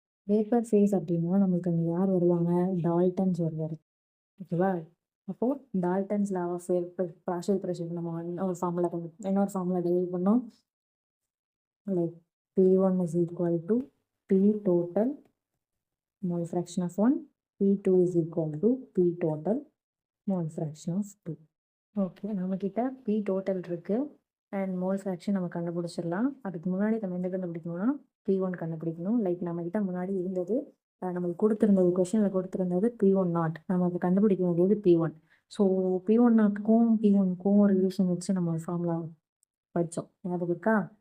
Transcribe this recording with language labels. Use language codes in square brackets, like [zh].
[ta] Vapour face அப்படின்னா நம்மளுக்கு அங்கே யார் வருவாங்க? டால்டன்ஸ் வருவார். ஓகேவா? அப்போது Dalton's law of partial pressure நம்ம இன்னொரு ஃபார்முலா டெலிவரி பண்ணோம். [en] Like P1 is equal to P total mole fraction of 1, P2 is equal to P total mole fraction of 2. [ta] Okay, நம்மக்கிட்ட P total இருக்குது அண்ட் மோல் ஃப்ராக்ஷன் நம்ம கண்டுபிடிச்சிடலாம். அதுக்கு முன்னாடி நம்ம என்ன கண்டுபிடிக்கணும்னா P1 கண்டுபிடிக்கணும். லைக் நம்மக்கிட்ட முன்னாடி இருந்தது, நம்மளுக்கு கொடுத்துருந்தது, கொஷனில் கொடுத்துருந்தது P1 நாட். நம்ம அதை கண்டுபிடிக்க வேண்டியது P1. ஸோ P1 நாட்டுக்கும் P1க்கும் ஒரு ரிலேஷன் வச்சு நம்ம ஒரு ஃபார்முலா படித்தோம். ஞாபகம் இருக்கா?